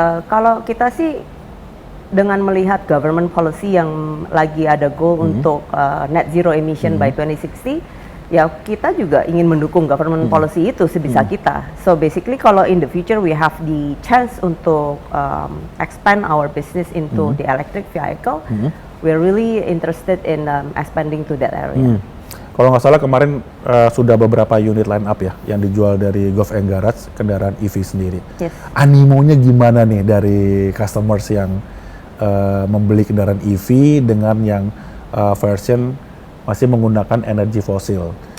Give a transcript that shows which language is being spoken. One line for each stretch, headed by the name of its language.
Indonesian: Kalau kita sih dengan melihat government policy yang lagi ada goal untuk
English: net zero emission by 2060,
Indonesian: ya kita juga ingin mendukung government policy itu sebisa kita.
English: So basically kalau in the future we have the chance untuk expand our business into the electric vehicle, we're really interested in expanding to that area.
Indonesian: Kalau nggak salah kemarin sudah beberapa unit line up ya yang dijual dari Golf and Garage kendaraan EV sendiri.
English: Yes.
Indonesian: Animonya gimana nih dari customers yang membeli kendaraan EV dengan yang version masih menggunakan energi fosil?